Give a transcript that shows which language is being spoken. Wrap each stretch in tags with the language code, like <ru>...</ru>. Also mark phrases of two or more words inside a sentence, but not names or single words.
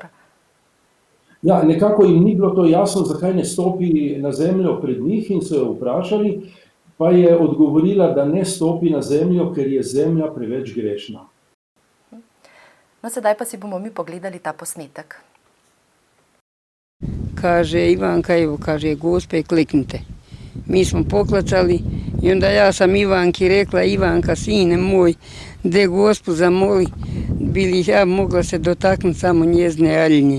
<sl>Ja, nekako jim ni bilo to jasno, zakaj ne stopi na zemljo pred njih in so jo vprašali, pa je odgovorila, da ne stopi na zemljo, ker je zemlja preveč grešna. No, sedaj pa si bomo mi pogledali ta posnetek.</sl> <hr>Kaže Ivanka, evo, kaže, Gospe, kliknite. Mi smo poklacali i onda ja sam Ivanki rekla, Ivanka, sine moj, de Gospu zamoli, bili ja mogla se dotaknuti samo njezne aljnje.</hr>